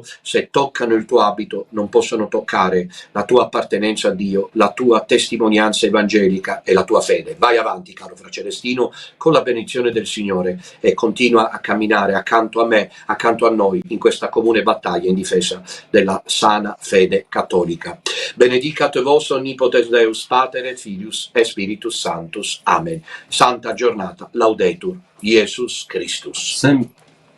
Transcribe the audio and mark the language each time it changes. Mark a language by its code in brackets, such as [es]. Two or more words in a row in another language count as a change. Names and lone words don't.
[it] Se toccano il tuo abito non possono toccare la tua appartenenza a Dio, la tua testimonianza evangelica e la tua fede. Vai avanti, caro Fra Celestino, con la benedizione del Signore, e continua a camminare accanto a me, accanto a noi, in questa comune battaglia in difesa della sana fede cattolica. [la] Benedicat vos omnipotens Deus, Pater et Filius et Spiritus Sanctus. [it] Amen. Santa giornata. [la] Laudetur Jesus Christus.